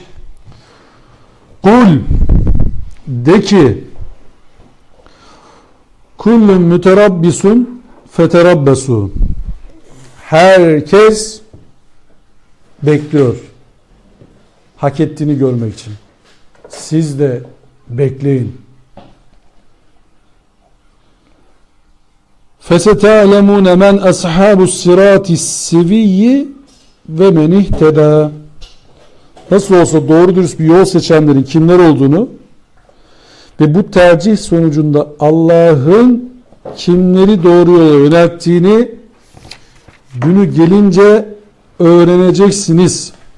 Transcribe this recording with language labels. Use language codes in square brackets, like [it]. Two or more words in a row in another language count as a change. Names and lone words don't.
[ar] قل [tr] de ki [ar] كل متربص فتربصوا. [tr] Herkes bekliyor. Hak ettiğini görmek için. Siz de bekleyin. [ar] فَسَتَعْلَمُونَ مَنْ أَصْحَابُ الصِّرَاطِ السِّوِيِّ وَمَنْ اِهْتَدَى. [tr] Nasıl olsa doğru dürüst bir yol seçenlerin kimler olduğunu ve bu tercih sonucunda Allah'ın kimleri doğru yola yönelttiğini Günü gelince öğreneceksiniz.